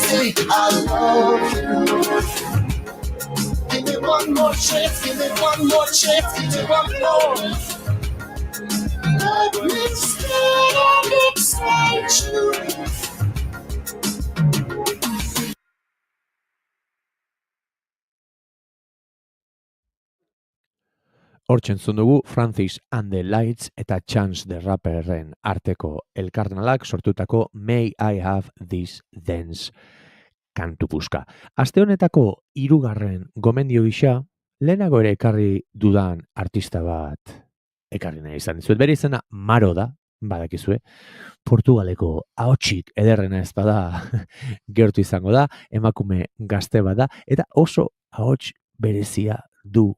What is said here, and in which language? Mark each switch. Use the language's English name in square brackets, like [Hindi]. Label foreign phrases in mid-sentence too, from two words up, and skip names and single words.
[English] I love you. Give me one more chance, give me one more chance, give me one more. Let me stay and excite you. [Basque] Hortzen dugu Francis and the Lights eta Chance the Rapperren arteko elkarnalak sortutako May I Have This Dance kantu puska. Aste honetako 3. gomendio gisa, lehenago ere ekarri dudan artista bat ekarri nahi izan dizuet. Bere izena Maro da, badakizue. Portugaleko ahotsik ederrena ez bada gertu izango da, emakume gazte bada, eta oso ahots berezia du.